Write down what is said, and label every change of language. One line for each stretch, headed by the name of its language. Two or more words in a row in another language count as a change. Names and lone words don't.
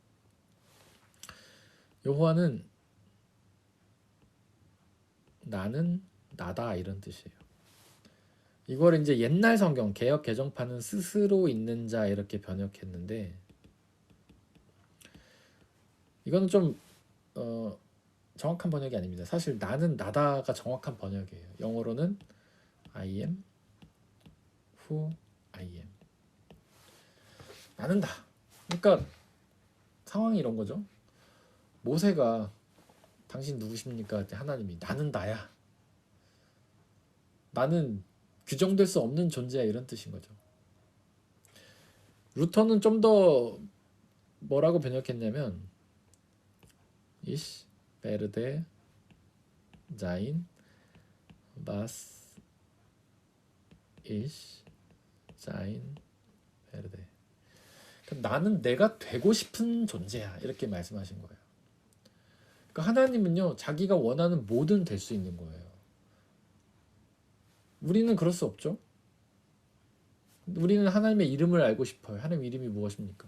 Korean: 여호와는 나는 나다 이런 뜻이에요. 이걸 이제 옛날 성경 개역 개정판은 스스로 있는 자 이렇게 번역했는데 이거는 좀 정확한 번역이 아닙니다. 사실 나는 나다가 정확한 번역이에요.
English: 영어로는 I am who I am.
Korean: 나는 다. 그러니까 상황이 이런 거죠. 모세가 당신 누구십니까? 하나님이 나는 나야. 나는 규정될 수 없는 존재야 이런 뜻인 거죠. 루터는 좀 더 뭐라고 번역했냐면
German: Ich werde sein was ich sein werde.
Korean: 나는 내가 되고 싶은 존재야 이렇게 말씀하신 거예요. 그러니까 하나님은요 자기가 원하는 뭐든 될 수 있는 거예요. 우리는 그럴 수 없죠. 우리는 하나님의 이름을 알고 싶어요. 하나님 이름이 무엇입니까?